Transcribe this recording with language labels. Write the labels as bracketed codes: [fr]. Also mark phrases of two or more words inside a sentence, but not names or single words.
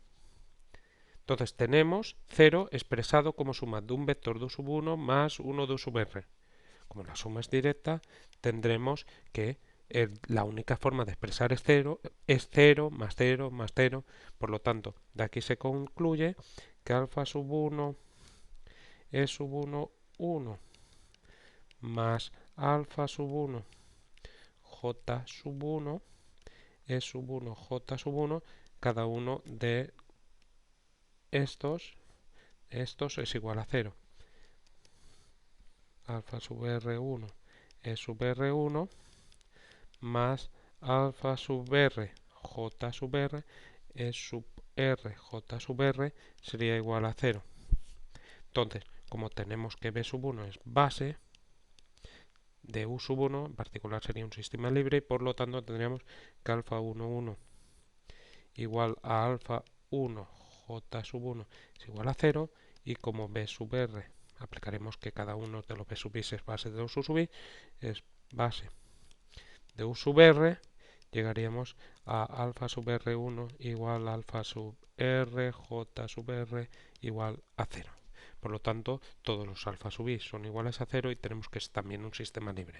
[es] Entonces tenemos 0 expresado como suma de un vector de u sub 1 más 1 de u sub r. Como la suma es directa, tendremos que la única forma de expresar es 0 más 0 más 0. Por lo tanto, de aquí se concluye que alfa sub 1 E sub 1 1 más alfa sub 1 J sub 1 E sub 1 J sub 1, cada uno de estos es igual a 0. Alfa sub R1 E sub R1 más alfa sub R J sub R E sub R J sub R sería igual a 0. Entonces, como tenemos que B sub 1 es base de U sub 1, en particular sería un sistema libre y por lo tanto tendríamos que alfa 1 1 igual a alfa 1 J sub 1 es igual a 0 y como B sub R aplicaremos que cada uno de los B sub i es base de U sub i, es base de U sub R, llegaríamos a alfa sub R1 igual a alfa sub R, J sub R igual a 0. Por lo tanto, todos los alfa sub i son iguales a 0 y tenemos que es también un sistema libre.